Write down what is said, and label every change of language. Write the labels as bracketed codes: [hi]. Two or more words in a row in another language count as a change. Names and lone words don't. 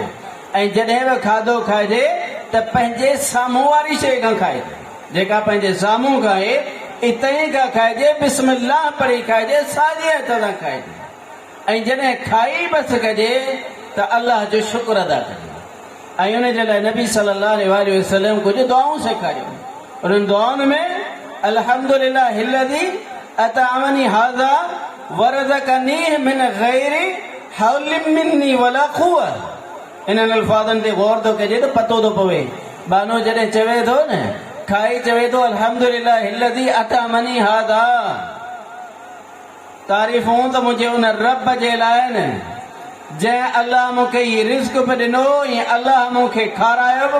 [sd] ऐं जॾहिं बि खाधो खाइजे त पंहिंजे साम्हूं वारी शइ खां खाइजे, जेका पंहिंजे साम्हूं खाए इतई खां खाइजे, बिस्मिल्लाह पढ़ी खाइजे, साॼे हथ सां खाइजे। ऐं जॾहिं खाई बसि कजे त अल्लाह जो शुक्र अदा कजे। ऐं उन जे लाइ नबी [ar] صلى الله عليه وسلم [sd] कुझु दुआऊं सेखारियूं। उन्हनि दुआउनि में [ar] الحمد لله الذي أطعمني هذا ورزقني من غير حول مني ولا قوة. [sd] इन्हनि अल्फाज़नि ते गौर थो कजे त पतो थो पवे। बानो जॾहिं चवे थो न, खाई चवे थो [ar] الحمد لله الذي أطعمني هذا, [sd] तारीफ़ूं त मुंहिंजे उन रब जे लाइ आहिनि जंहिं अल्लाह मूंखे हीउ रिज़्क़ बि ॾिनो, ऐं अल्लाह मूंखे खारायो बि।